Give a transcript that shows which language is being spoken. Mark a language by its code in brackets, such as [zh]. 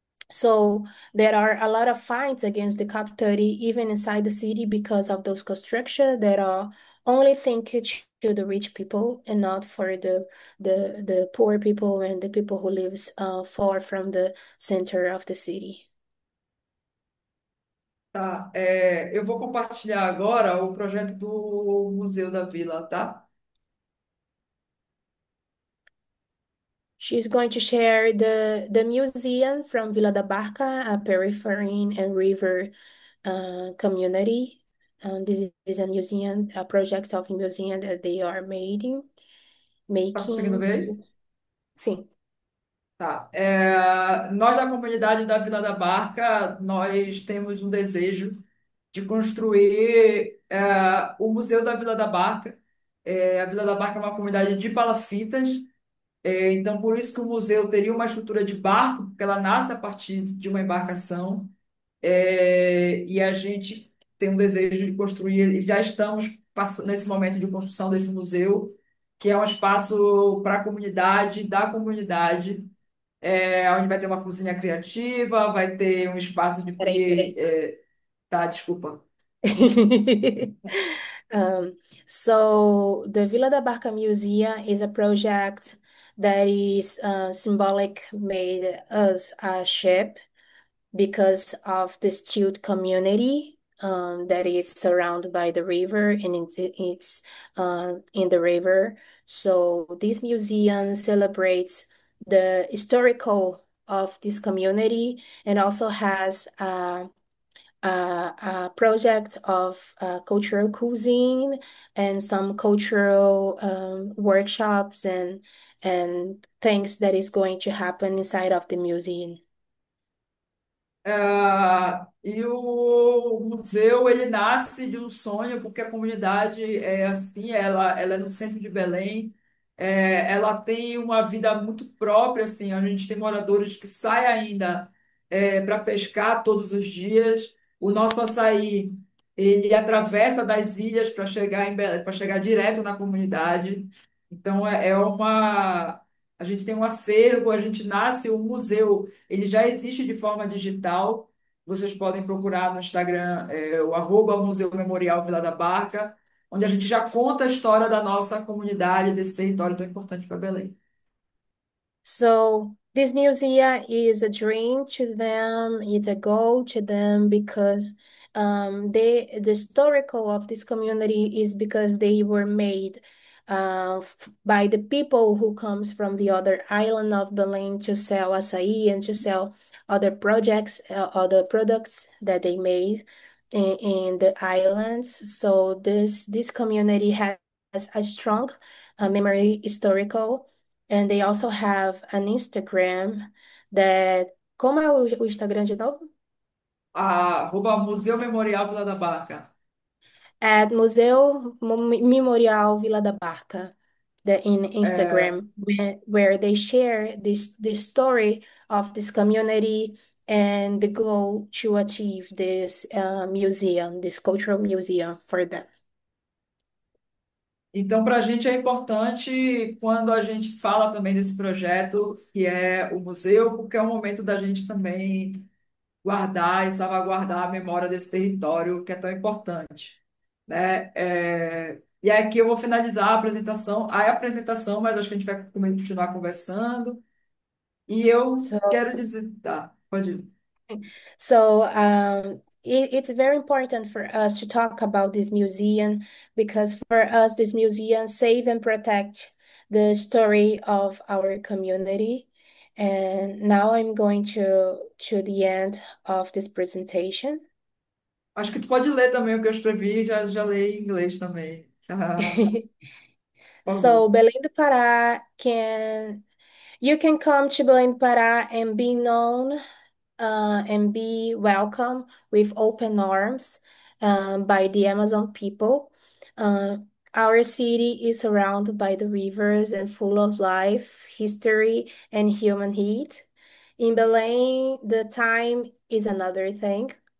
[en] So there are a lot of fines against the COP30 even inside the city because of those construction that are only thinking to the rich people and not for the poor people and the people who lives far from the center of the city. [pt] Tá, eu vou compartilhar agora o projeto do Museu da Vila, tá? [en] She's going to share the museum from Vila da Barca, a periphery and river community. This is a museum, a project of museum that they are [pt] Tá conseguindo ver aí? Sim. Tá. Nós da comunidade da Vila da Barca, nós temos um desejo de construir o Museu da Vila da Barca. A Vila da Barca é uma comunidade de palafitas, então por isso que o museu teria uma estrutura de barco, porque ela nasce a partir de uma embarcação. E a gente tem um desejo de construir, e já estamos nesse momento de construção desse museu, que é um espaço para a comunidade, da comunidade, onde vai ter uma cozinha criativa, vai ter um espaço de Peraí. tá, desculpa. [en] Um, so the Vila da Barca Museum is a project that is symbolic made as a ship because of the stilt community that is surrounded by the river and it's in the river. So this museum celebrates the historical of this community and also has a project of cultural cuisine and some cultural workshops and things that is going to happen inside of the museum. [pt] E o museu ele nasce de um sonho porque a comunidade é assim, ela é no centro de Belém, ela tem uma vida muito própria assim, a gente tem moradores que saem ainda para pescar todos os dias. O nosso açaí ele atravessa das ilhas para chegar em Belém, para chegar direto na comunidade. Então é uma a gente tem um acervo, a gente nasce um museu ele já existe de forma digital. Vocês podem procurar no Instagram, o @Museu Memorial Vila da Barca, onde a gente já conta a história da nossa comunidade, desse território tão importante para Belém. [en] So this museum is a dream to them, it's a goal to them because the historical of this community is because they were made by the people who comes from the other island of Belém to sell açaí and to sell other projects, other products that they made in the islands. So this community has a strong memory historical. And they also have an Instagram that. [pt] Como é o Instagram de novo? Museu Memorial Vila da Barca. [en] At Museu Memorial Vila da Barca, in [pt] É, [en] Instagram, where they share this story of this community and the goal to achieve this museum, this cultural museum for them. [pt] então, para a gente é importante quando a gente fala também desse projeto, que é o museu, porque é um momento da gente também guardar e salvaguardar a memória desse território que é tão importante, né? E aqui eu vou finalizar a apresentação, mas acho que a gente vai continuar conversando. E eu [en] So [pt] quero dizer, tá, pode ir. [en] So it's very important for us to talk about this museum because for us, this museum save and protect the story of our community. And now I'm going to the end of this presentation. [pt] Acho que tu pode ler também o que eu escrevi, já leio em inglês também. Por [en] So [pt] favor. [en] Belém do Pará can you can come to Belém do Pará and be known and be welcome with open arms by the Amazon people. Uh, our city is surrounded by the rivers and full of life, history, and human heat. In Belém, the time is another thing.